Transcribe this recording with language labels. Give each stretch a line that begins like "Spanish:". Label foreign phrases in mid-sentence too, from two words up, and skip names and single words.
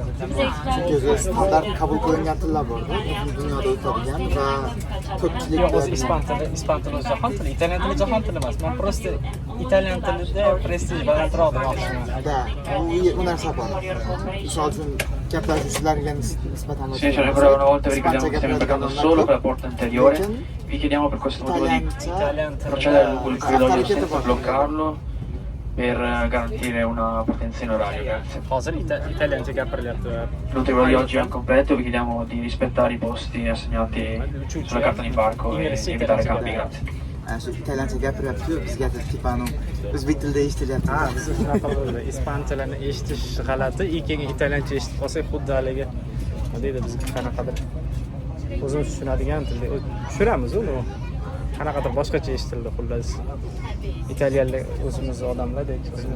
Uzbek: Chunki o'zi standart qabul qilingan tillar bor, dunyoda o'tadigan va ko'pchilik o'zi ispan tili o'zi jahon tili, italyan tili jahon tili emas. Men prosta italyan tilida prestij balandroq demoqchiman. Da, u narsa bor. Misol uchun gaplashuvchilarga nisbatan
Italian: Ricordiamo che stiamo imbarcando solo per la porta anteriore. Vi chiediamo per questo motivo di procedere lungo il corridoio senza bloccarlo per garantire una partenza in orario. Grazie.
Uzbek: Hozir italyancha gapirilyapti.
Italian: L'ultimo di oggi è incompleto, vi chiediamo di rispettare i posti assegnati sulla carta d'imbarco e evitare cambi. Grazie.
Uzbek: Shu italyancha gapiryapti-ku, bizga tipani o'zbek tilida eshitilyapti. Ha, biz shunaqa bo'ladi. Ispan tilini eshitish g'alati, keyin italyancha eshitib qolsak xuddi haligi nima deydi bizga qanaqadir o'zimiz tushunadigan tilda tushunamiz uni. Qanaqadir boshqacha eshitildi xullas. Italyanlar o'zimiz odamlardek, o'zimiz